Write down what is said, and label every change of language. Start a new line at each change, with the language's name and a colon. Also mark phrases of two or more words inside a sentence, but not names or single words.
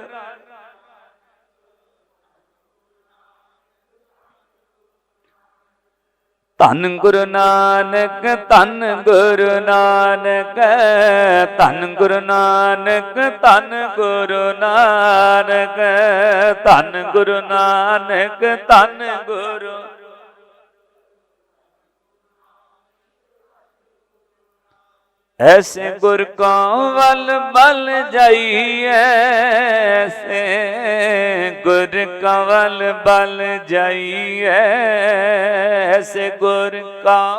Punjabi: ਧੰਨ ਗੁਰੂ ਨਾਨਕ, ਧੰਨ ਗੁਰੂ ਨਾਨਕ, ਧੰਨ ਗੁਰੂ ਨਾਨਕ, ਧੰਨ ਗੁਰੂ ਨਾਨਕ, ਧੰਨ ਗੁਰੂ ਨਾਨਕ, ਧੰਨ ਗੁਰੂ
Hindi: ऐसे गुर को वल बल जाइए, ऐसे गुर का वल बल जाइए, ऐसे गुर का